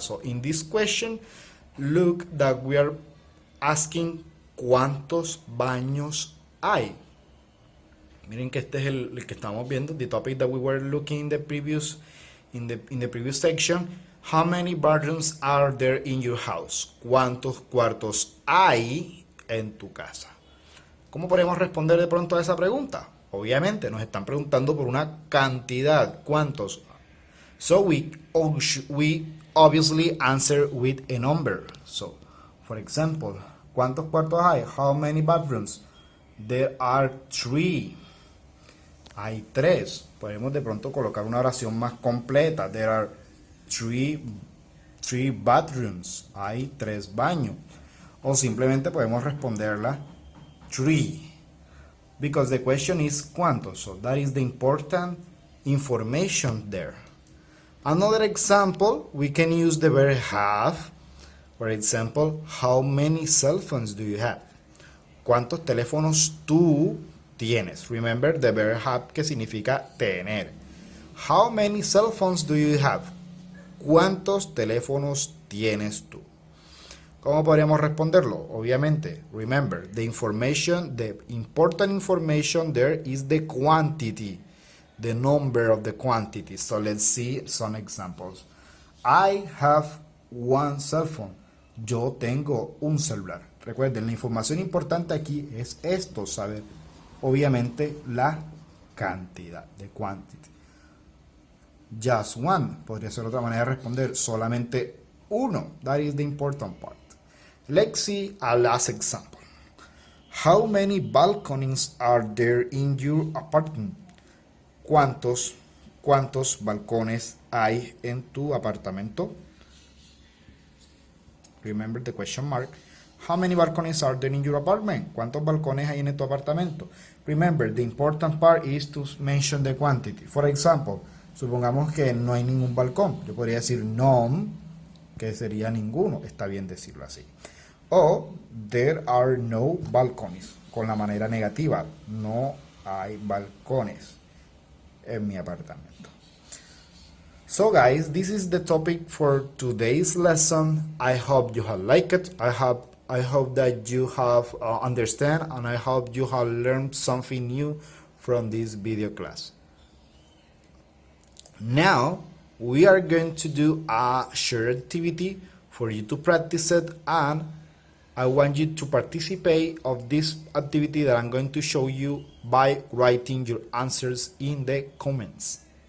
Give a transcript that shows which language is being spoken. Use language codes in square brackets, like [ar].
[en] So in this question, look that we are asking [es] cuántos baños hay. Miren que este es el que estamos viendo, [en] the topic that we were looking in the previous section. How many bedrooms are there in your house? [es] ¿Cuántos cuartos hay en tu casa? ¿Cómo podemos responder de pronto a esa pregunta? Obviamente nos están preguntando por una cantidad, ¿cuántos? [en] So we obviously answer with a number. So, for example, [es] ¿cuántos cuartos hay? [en] How many bedrooms? There are 3. [es] Hay 3. Podemos de pronto colocar una oración más completa. [en] There are 3 bathrooms. [es] Hay 3 baños. O simplemente podemos responderla 3. [en] Because the question is cuántos. So that is the important information there. Another example, we can use the verb have. For example, how many cell phones do you have? [es] ¿Cuántos teléfonos tú tienes? [en] Remember the verb have, [es] que significa tener. [en] How many cell phones do you have? [es] ¿Cuántos teléfonos tienes tú? ¿Cómo podríamos responderlo? [en] Obviamente, remember, the important information there is the quantity, the number of the quantity. So let's see some examples. I have one cell phone. [es] Yo tengo un celular. Recuerden, la información importante aquí es esto, saber, obviamente, la cantidad, [en] the quantity. Just one, [es] podría ser otra manera de responder, solamente uno. [en] That is the important part. Let's see a last example. How many balconies are there in your apartment? [es] ¿Cuántos balcones hay en tu apartamento? [en] Remember the question mark. How many balconies are there in your apartment? [es] ¿Cuántos balcones hay en tu apartamento? [en] Remember, the important part is to mention the quantity. For example, [es] supongamos que no hay ningún balcón. Yo podría decir none, que sería ninguno. Está bien decirlo así. O [en] there are no balconies, [es] con la manera negativa. No hay balcones en mi apartamento. [en] So guys, this is the topic for today's lesson. I hope you have liked it. I hope that you have understand, and I hope you have learned something new from this video class. Now we are going to do a shared activity for you to practice it, and I want you to participate of this activity that I'm going to show you by writing your answers in the comments.